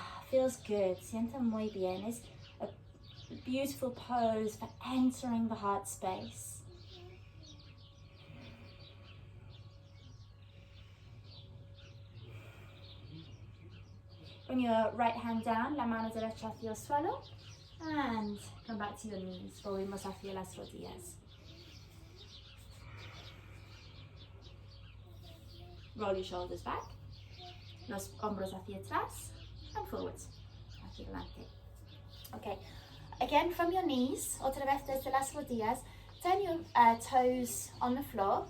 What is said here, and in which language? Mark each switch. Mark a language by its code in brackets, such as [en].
[en] Feels good. [es] Siente muy bien. [en] It's a beautiful pose for entering the heart space. Bring your right hand down, [es] la mano derecha hacia el suelo. [en] And come back to your knees. [es] Volvemos hacia las rodillas. [en] Roll your shoulders back. [es] Los hombros hacia atrás. [en] And forwards. [es] Hacia adelante. [en] Okay. Again from your knees. [es] Otra vez desde las rodillas. [en] Turn your toes on the floor.